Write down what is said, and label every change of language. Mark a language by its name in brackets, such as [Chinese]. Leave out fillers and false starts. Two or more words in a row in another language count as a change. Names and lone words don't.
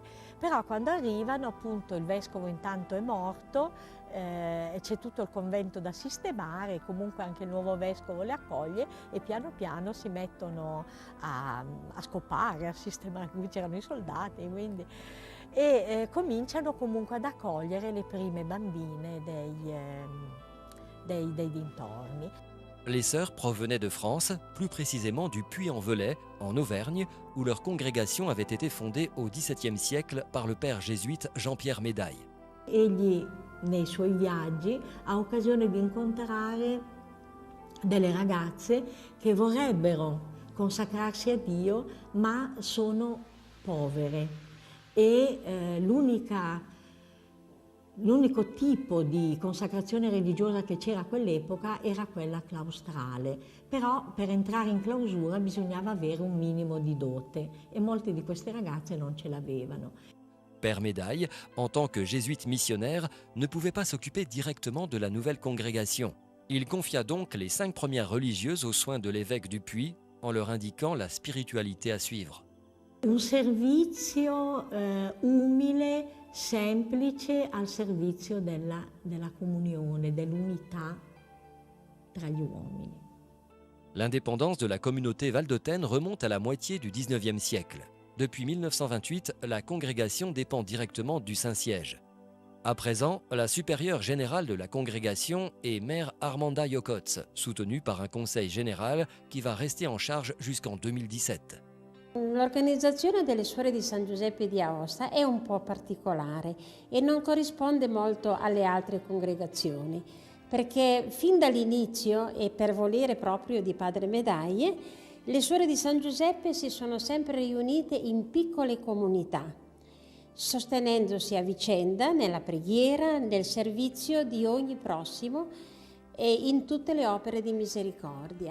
[Italian] Però quando arrivano, appunto, il vescovo intanto è morto, e c'è tutto il convento da sistemare, comunque anche il nuovo vescovo le accoglie e piano piano si mettono a scopare, a sistemare, qui c'erano i soldati, quindi, e cominciano comunque ad accogliere le prime bambine dei dintorni. [French] Les sœurs provenaient de France, plus précisément du Puy-en-Velay, en Auvergne, où leur congrégation avait été fondée au XVIIe siècle par le père jésuite Jean-Pierre Médaille. [Italian] Egli, nei suoi viaggi, ha occasione di incontrare delle ragazze che vorrebbero consacrarsi a Dio, ma sono povere. E l'unico tipo di consacrazione religiosa che c'era a quell'epoca era quella claustrale, però per entrare in clausura bisognava avere un minimo di dote e molte di queste ragazze non ce l'avevano. [French] Père Médaille, en tant que jésuite missionnaire, ne pouvait pas s'occuper directement de la nouvelle congrégation. Il confia donc les 5 premières religieuses aux soins de l'évêque du Puy en leur indiquant la spiritualité à suivre. [Italian] Un servizio umile, semplice, al servizio della comunione, dell'unità tra gli uomini. [French] L'indépendance de la communauté valdôtaine remonte à la moitié du XIXe siècle. Depuis 1928, la congrégation dépend directement du Saint-Siège. À présent, la supérieure générale de la congrégation est Mère Armanda Jokotz, soutenue par un conseil général qui va rester en charge jusqu'en 2017. [Italian] L'organizzazione delle Suore di San Giuseppe di Aosta è un po' particolare e non corrisponde molto alle altre congregazioni, perché fin dall'inizio e per volere proprio di Padre Medaglie, le Suore di San Giuseppe si sono sempre riunite in piccole comunità, sostenendosi a vicenda nella preghiera, nel servizio di ogni prossimo e in tutte le opere di misericordia.